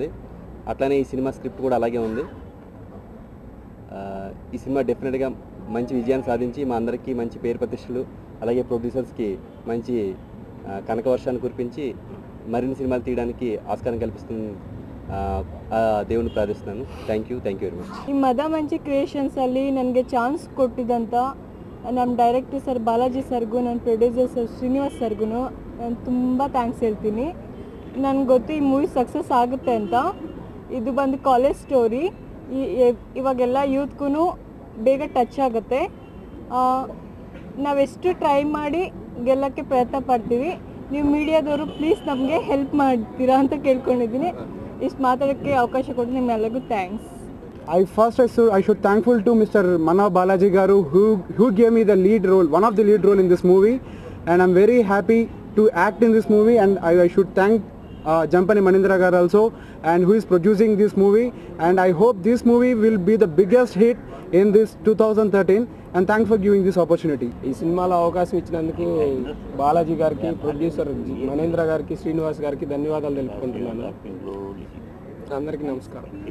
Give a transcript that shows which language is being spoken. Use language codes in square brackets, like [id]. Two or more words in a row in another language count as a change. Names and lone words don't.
[te] అట్లానే ఈ సినిమా స్క్రిప్ట్ కూడా అలాగే ఉంది. ఈ సినిమా డెఫినెట్గా మంచి విజయాన్ని సాధించి మా అందరికీ మంచి పేరు ప్రతిష్టలు, అలాగే ప్రొడ్యూసర్స్కి మంచి కనకవర్షాన్ని కురిపించి మరిన్ని సినిమాలు తీయడానికి ఆస్కారం కల్పిస్తుంది దేవుని ಪ್ರಾರ್ಥಿಸುತ್ತೇನೆ. [en] thank you very much. [kn] ಈ ಮಧುಮಂಚಿ ಕ್ರಿಯೇಷನ್ಸ್ ಅಲ್ಲಿ ನನಗೆ ಚಾನ್ಸ್ ಕೊಟ್ಟಿದ್ದಂಥ ನಮ್ಮ [en] director sir [kn] ಬಾಲಾಜಿ ಸರ್ಗೂ, ನನ್ನ [en] producer sir [kn] ಶ್ರೀನಿವಾಸ್ ಸರ್ಗೂ ನಾನು ತುಂಬ ಥ್ಯಾಂಕ್ಸ್ ಹೇಳ್ತೀನಿ. ನನಗೆ ಗೊತ್ತು ಈ ಮೂವಿ ಸಕ್ಸಸ್ ಆಗುತ್ತೆ ಅಂತ. ಇದು ಬಂದು [en] college story. [kn] ಇವಾಗೆಲ್ಲ ಯೂತ್ಗೂ ಬೇಗ ಟಚ್ ಆಗುತ್ತೆ. ನಾವೆಷ್ಟು ಟ್ರೈ ಮಾಡಿ ಗೆಲ್ಲಕ್ಕೆ ಪ್ರಯತ್ನ ಪಡ್ತೀವಿ. ನೀವು ಮೀಡಿಯಾದವರು ಪ್ಲೀಸ್ ನಮಗೆ ಹೆಲ್ಪ್ ಮಾಡ್ತೀರಾ ಅಂತ ಕೇಳ್ಕೊಂಡಿದ್ದೀನಿ. ಇಷ್ಟು ಮಾತಾಡೋಕ್ಕೆ ಅವಕಾಶ ಕೊಟ್ಟು ನಿಮ್ಮೆಲ್ಲರಿಗೂ ಥ್ಯಾಂಕ್ಸ್. [en] I should thankful to Mr. Manna Balaji Garu who gave me the lead role, one of the lead role in this movie, and I'm very happy to act in this movie. And I should thank Jampani Manindra Garu also, and who is producing this movie. And I hope this movie will be the biggest hit in this 2013. And thanks for giving this opportunity. [te] ఈ సినిమాలో అవకాశం ఇచ్చినందుకు బాలాజీ గారికి, ప్రొడ్యూసర్ మనేంద్ర గారికి, శ్రీనివాస్ గారికి ధన్యవాదాలు తెలుపుకుంటున్నాను. అందరికీ నమస్కారం.